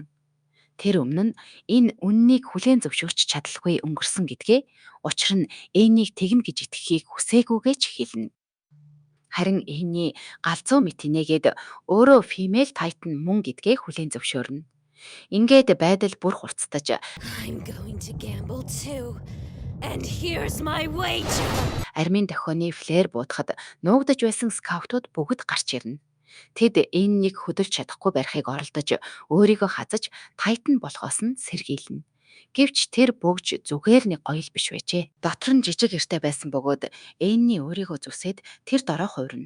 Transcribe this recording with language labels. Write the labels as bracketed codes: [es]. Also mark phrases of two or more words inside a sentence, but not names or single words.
[mn] Тэр өмнө нь энэ үннийг хүлээн зөвшөөрч чадалгүй өнгөрсөн гэдгээ учир нь Эннийг тэгнэ гэж итгэхийг хүсээгүйгээ ч хэлнэ. Харин Энни галзуу мэт инээгээд өөрөө Female Titan мөн гэдгээ хүлээн зөвшөөрнө. Ингээд байдал бүр хурцтаж [en] I'm going to gamble too. And here's my wager. [mn] армийн дохионы флэр буутахад нуугдаж байсан скаутууд бүгд гарч ирнэ. Тэд Эннийг хөдөлж чадахгүй барихыг оролдож өөрийгөө хазаж Titan болохоос нь сэргийлнэ. Гэвч тэр бүгж зүгээр нэг гоё л биш байжээ. Дотор нь жижиг эртэй байсан бөгөөд Энни өөрийгөө зүсээд тэр дорой хувирна.